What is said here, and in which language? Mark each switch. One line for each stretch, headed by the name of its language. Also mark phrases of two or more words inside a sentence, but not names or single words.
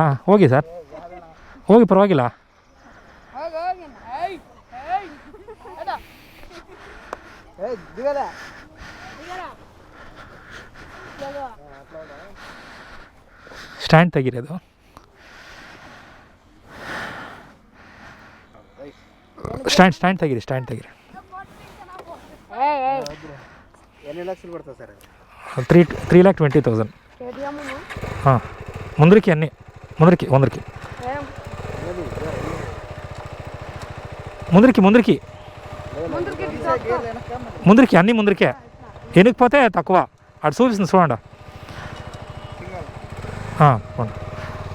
Kannada: ಹೋಗಿ ಸರ್, ಹೋಗಿ, ಪರವಾಗಿಲ್ಲ. ಸ್ಟ್ಯಾಂಡ್ ತೆಗೀರಿ. ಅದು ಸ್ಟ್ಯಾಂಡ್ ತೆಗೀರಿ. 3,20,000. ಹಾಂ.
Telugu: ముందరికి అన్నీ ముందరికి అన్నీ ముందరికే. వెనక్కిపోతే తక్కువ. అటు చూపిస్తుంది చూడండి. పోండి.